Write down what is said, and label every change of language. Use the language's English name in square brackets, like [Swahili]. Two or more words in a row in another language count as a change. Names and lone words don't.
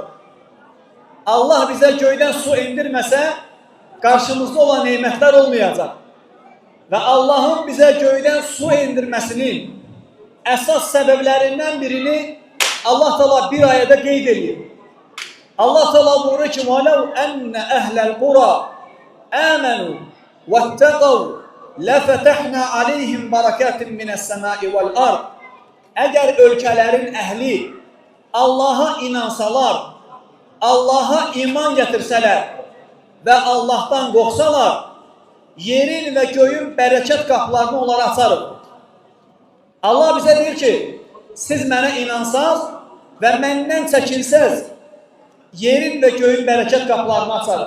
[Azerbaijani] Allah bizə göydən su indirməsə, qarşımızda olan neymətlər olmayacaq. Və Allahın bizə göydən su indirməsinin əsas səbəblərindən birini Allah Teala bir ayədə qeyd edir. Allah Teala buyurur ki, [Arabic] وَلَوْ أَنَّ أَهْلَ الْقُرَى آمَنُوا وَاتَّقَوْا لَفَتَحْنَا عَلَيْهِمْ بَرَكَاتٍ مِنَ السَّمَاءِ وَالْأَرْضِ. [Azerbaijani] Əgər ölkələrin əhli Allaha inansalar, Allaha iman gətirsələr və Allahdan qorxsalar, yerin və göyün bərəkət qapılarını onlara açarıq. Allah bizə deyir ki, siz mənə inansaz və məndən çəkinsəz, yerin və göyün bərəkət qapılarını açarıq.